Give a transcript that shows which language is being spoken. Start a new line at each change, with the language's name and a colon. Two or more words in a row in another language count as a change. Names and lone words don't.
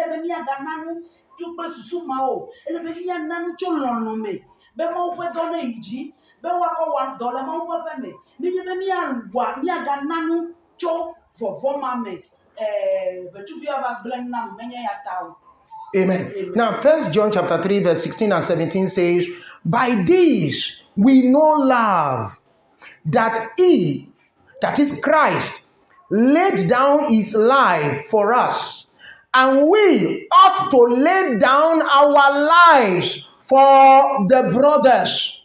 Ewe: be miaga nanu tso kple susu ma o ele be mia nanu tso lɔlɔ me be mawu ƒe dɔ ne yi dzi be woakɔ wɔ dɔ le mawu ƒe ƒe me menye be miaga nanu tso vɔvɔ ma me ʋetsuvi va gblẽ nam menye ya ta o.
English: Amen. Now, 1 John chapter 3, verse 16 and 17 says, by this we know love, that he, that is Christ, laid down his life for us, and we ought to lay down our lives for the brothers.